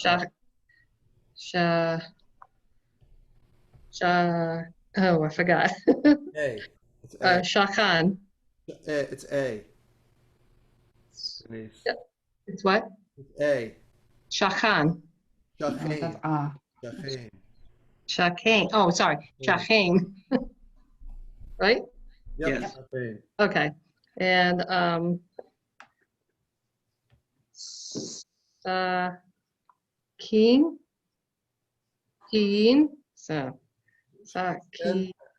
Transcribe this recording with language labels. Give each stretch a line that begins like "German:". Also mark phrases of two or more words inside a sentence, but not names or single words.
English: Sha. Oh, I forgot. A. It's A. Shachan. It's A. Denise. It's what? It's A. Shachan. Oh, that's Shachin. Shachin. Shachan. Oh, sorry. Shachan. Right? Yep. Yes. Shachin. Okay. And Keen. Keen. So Saki.